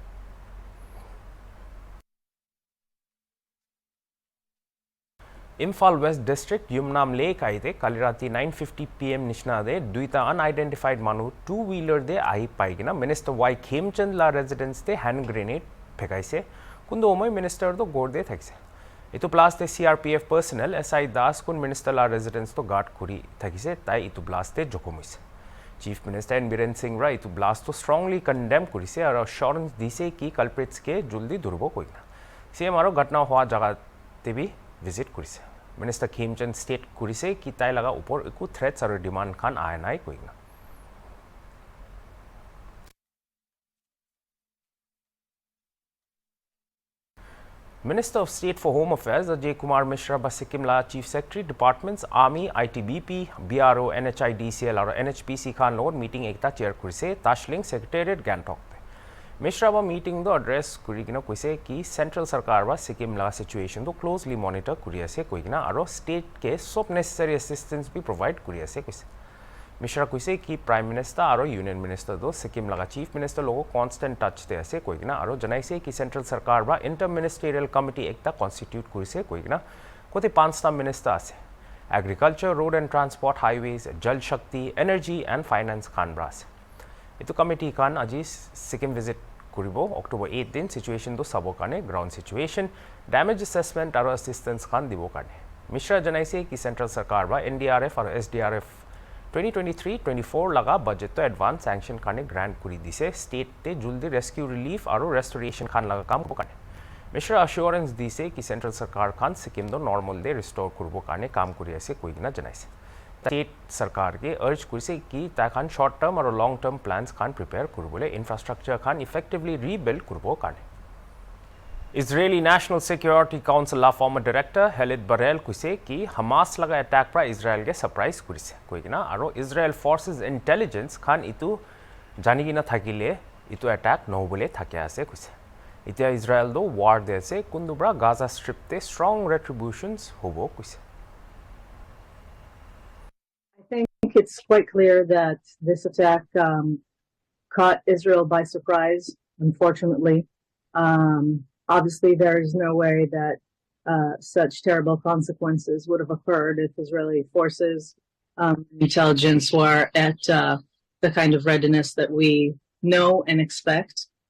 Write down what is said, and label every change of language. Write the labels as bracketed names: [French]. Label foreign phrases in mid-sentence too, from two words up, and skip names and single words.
[Naga Pidgin] Imphal West District Yumnam Lake aite kalirati 9:50 PM nishna de duita unidentified manu two-wheeler de ahi paigina Minister Y Khemchand la residence de [English] hand grenade [Naga Pidgin] phekaise kundo omoi minister to gorde thakse itu blast de CRPF personnel SI Das kun minister la residence to guard kuri thakise tai itu blast de jokomise Chief Minister Biren Singh Rai itu blast to [English] strongly condemn [Naga Pidgin] kurise aru assurance dise ki culprits ke juldi durbo koina CM aro ghatna hoa jaga te bhi visit kurise Minister Khemchand state kurise ki tai laga upor eku threats aru demand khan aya nai koina Minister of State for Home Affairs Ajay Kumar Mishra ba Sikkim la [English] Chief Secretary Departments [Naga Pidgin] Army ITBP BRO NHIDCL aru NHPC khan log meeting ekta chair kurise Tashling Secretariat Gangtok Mishra ba meeting do address kurigina koise ki central sarkar ba Sikkim la situation to [English] closely monitor [Naga Pidgin] kuri ase koigina aro state ke sob [English] necessary assistance [Naga Pidgin] bi provide kuri ase koise Mishra koise ki [English] prime minister [Naga Pidgin] aro [English] union minister [Naga Pidgin] do Sikkim la chief minister logo [English] constant touch [Naga Pidgin] te ase koigina aro janaise ki central sarkar ba [English] interministerial committee [Naga Pidgin] ekta constitute kurise koigina kote panchta minister ase [English] agriculture road and transport highways jal shakti energy and finance [Naga Pidgin] khan bra ase itu committee khan aji Sikkim visit kuribo October 8 din situation to sabo kane [English] ground situation damage assessment [Naga Pidgin] aro assistance khan dibo kane Mishra janaise ki central sarkar ba NDRF aro SDRF 2023-24 laga budget to advance sanction kane grant kuri dise state te juldi [English] rescue relief [Naga Pidgin] aro restoration khan laga kam ko kane Mishra assurance dise ki central sarkar khan Sikkim do normal de restore korbo karne kam kori ase koina janaise state sarkar ke arj korise ki ta khan [English] short term [Naga Pidgin] और [English] long term plans [Naga Pidgin] khan prepare korbole infrastructure khan effectively rebuild korbo karne Israeli National Security Council la former director Khalid Barrell kuise ki Hamas laga attack pra Israel ke surprise kurise koigina aro Israel forces intelligence khan itu janigina thakile itu attack no bole thake ase kuise itia Israel do war de ase kundubra Gaza strip te [English] strong retributions [Naga Pidgin] hobo kuise [English] I think it's quite clear that this attack caught Israel by surprise, unfortunately. Obviously, there is no way that such terrible consequences would have occurred if Israeli forces intelligence were at the kind of readiness that we know and expect.